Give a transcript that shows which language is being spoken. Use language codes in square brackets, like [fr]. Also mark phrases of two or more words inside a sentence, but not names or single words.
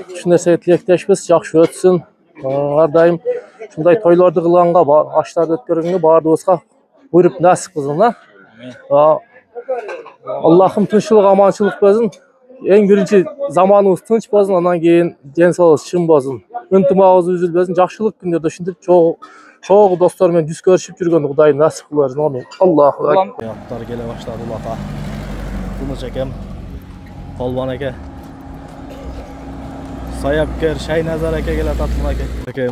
[ky] Ушул нерсеге тилектешпиз, жакшы өтсүн. Ар дайым ушундай тойлорду кылганга, аштарды өткөргөнгө баардыгыбызга буйруп насип кылсын. Аллахым тынччылык, аманчылык берсин. Эң биринчи заманыбыз тынч болсун, андан кийин ден соолугубуз чын болсун. Ынтымагыбыз үзүлбөсүн, жакшылык күндөрдө ушинтип чогуу достор менен жүз көрүшүп жүргөндү Кудай насип кылсын. [ar] آمين. الله أكبر. [ky] Аттар келе баштады улака. Тыныч экем, Колбан эке, Саяпкер, Шайназар эке келатат мынакей.